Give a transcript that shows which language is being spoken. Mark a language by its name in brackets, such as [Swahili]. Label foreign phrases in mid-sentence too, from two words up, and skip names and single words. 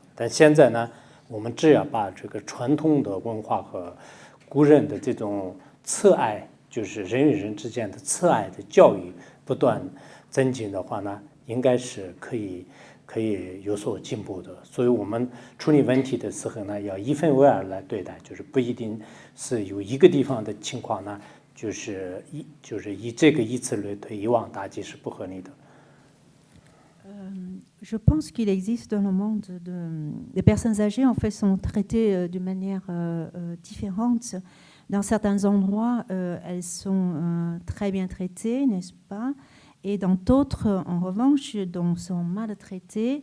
[Chinese] 但现在呢，我们只要把这个传统的文化和古人的这种慈爱，就是人与人之间的慈爱的教育不断增进的话呢，应该是可以有所进步的。所以我们处理问题的时候呢，要一分为二来对待，就是不一定是有一个地方的情况呢，就是以这个以此类推，一网打尽是不合理的。 [French] Je pense qu'il existe dans le monde des personnes âgées en fait sont traitées d'une manière différente. Dans certains endroits, elles sont très bien traitées, n'est-ce pas? Et dans d'autres, en revanche, sont maltraitées.